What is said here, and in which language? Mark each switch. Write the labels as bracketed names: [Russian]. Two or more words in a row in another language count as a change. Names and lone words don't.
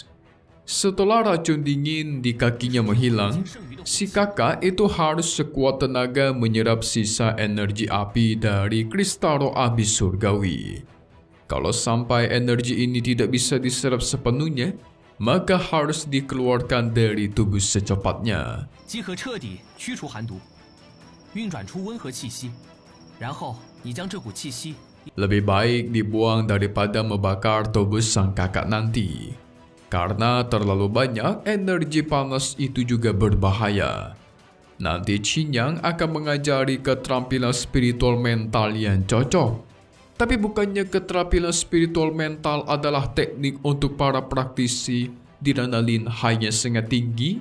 [Indonesian] Setelah racun dingin di kakinya menghilang, si kakak itu harus sekuat tenaga menyerap sisa energi api dari kristal roh api surgawi. Kalau sampai energi ini tidak bisa diserap sepenuhnya, maka harus dikeluarkan dari tubuh secepatnya. [Chinese] 即可彻底驱除寒毒，运转出温和气息，然后你将这股气息 [Indonesian] Lebih baik dibuang daripada membakar tubuh sang kakak nanti. Karena terlalu banyak energi panas itu juga berbahaya. Nanti Qiyang akan mengajari keterampilan spiritual mental yang cocok. Tapi bukannya keterampilan spiritual mental adalah teknik untuk para praktisi adrenalin high-nya sangat tinggi?